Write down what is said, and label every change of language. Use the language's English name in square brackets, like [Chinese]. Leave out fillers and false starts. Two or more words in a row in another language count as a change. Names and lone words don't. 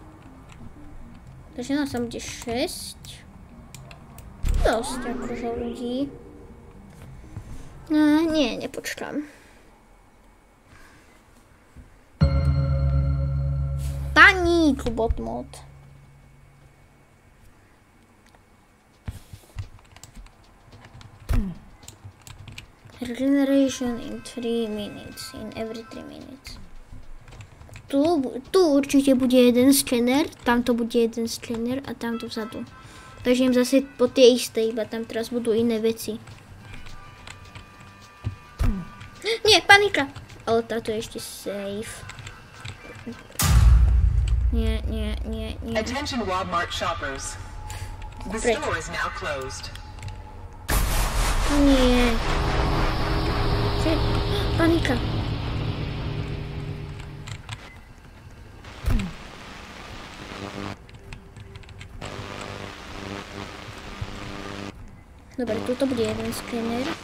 [Slovak] Takže nás tam bude 6. Dosť akože ľudí. No, nie, nepočkám. Paník, bot mod. [English] Regeneration in 3 minutes. In every 3 minutes. [Slovak] Tu určite bude jeden skener, tamto bude jeden skener a tamto vzadu. Takže im zase po tie isté, iba tam teraz budú iné veci. Nie, panika! Ale táto je ešte safe. Nie. [English] Attention Walmart shoppers. The store is now closed. [Slovak] Nie. Panika. Dobre, tuto bude jeden skener.